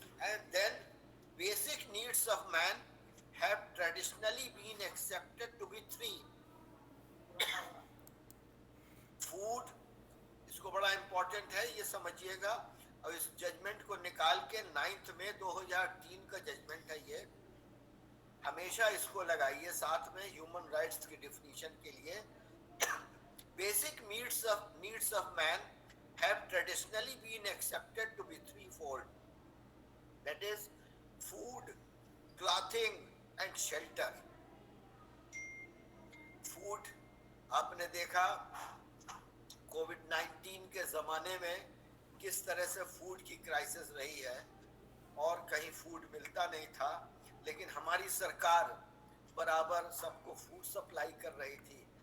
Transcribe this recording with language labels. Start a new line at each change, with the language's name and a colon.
English: And then basic needs of man have traditionally been accepted to be 3.
Hindi: Food, इसको बड़ा important है, ये समझिएगा। और इस जजमेंट को निकाल के 9 मई 2003 का जजमेंट है ये, हमेशा इसको लगाइए साथ में ह्यूमन राइट्स की डिफिनीशन के लिए।
English: Basic needs of man have traditionally been accepted to be threefold. That is food, clothing and shelter.
Hindi: Food, आपने देखा कोविड-19 के ज़माने में किस तरह से फूड की क्राइसिस रही है और कहीं फूड मिलता नहीं था, लेकिन हमारी सरकार बराबर सबको फूड सप्लाई कर रही थी।